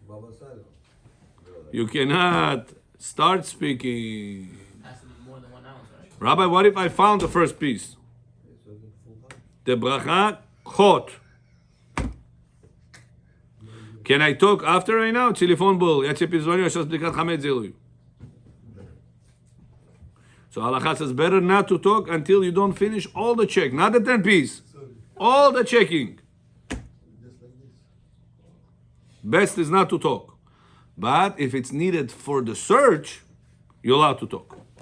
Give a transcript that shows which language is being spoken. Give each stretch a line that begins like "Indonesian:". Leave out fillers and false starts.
Russian: Баба Саля.
English: you cannot start speaking. Has to be more than 1 ounce, right? Rabbi, what if I found the first piece? The bracha chot. Can I talk after right now? Telephone bill.
Russian: Я тебе перезвоню, я сейчас брикат хамед сделаю.
English: So halakha says better not to talk until you don't finish all the check, not the 10 piece, all the checking. Best is not to talk. But if it's needed for the search, you're allowed to talk.